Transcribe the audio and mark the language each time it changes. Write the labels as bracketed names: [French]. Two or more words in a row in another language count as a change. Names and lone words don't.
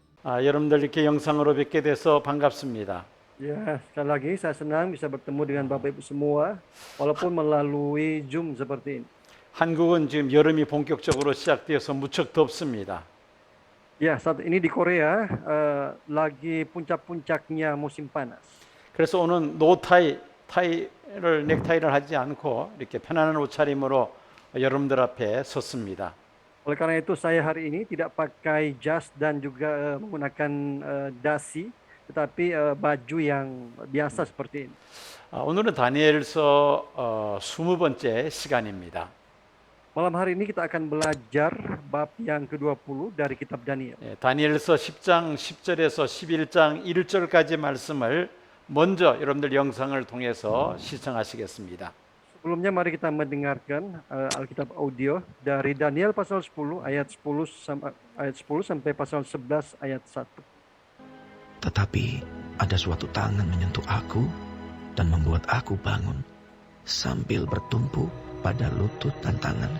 [Korean] 여러분들 이렇게 영상으로 뵙게 돼서 반갑습니다. [Indonesian] Ya, sekali lagi saya senang bisa bertemu dengan Bapak Ibu semua, walaupun melalui Zoom seperti ini. [Korean] 한국은 지금 여름이 본격적으로 시작되어서 무척 덥습니다. [Indonesian] Ya, saat ini di Korea lagi puncak-puncaknya musim panas. [Korean] 그래서 오늘 노타이, 넥타이를 하지 않고 이렇게 편안한 옷차림으로 여러분들 앞에 섰습니다. [Indonesian] Oleh karena itu saya hari ini tidak pakai jas dan juga menggunakan dasi, tetapi baju yang biasa seperti ini. [Korean] 오늘은 다니엘서 20번째 시간입니다. [Indonesian] Malam hari ini kita akan belajar bab yang ke-20 dari kitab Daniel. [Korean] 다니엘서 10장 10절에서 11장 1절까지 말씀을 먼저 여러분들 영상을 통해서 시청하시겠습니다. [Indonesian] Sebelumnya mari kita mendengarkan Alkitab audio dari Daniel pasal 10 ayat 10 sampai pasal 11 ayat 1. Tetapi ada suatu tangan menyentuh aku dan membuat aku bangun sambil bertumpu pada lutut dan tanganku.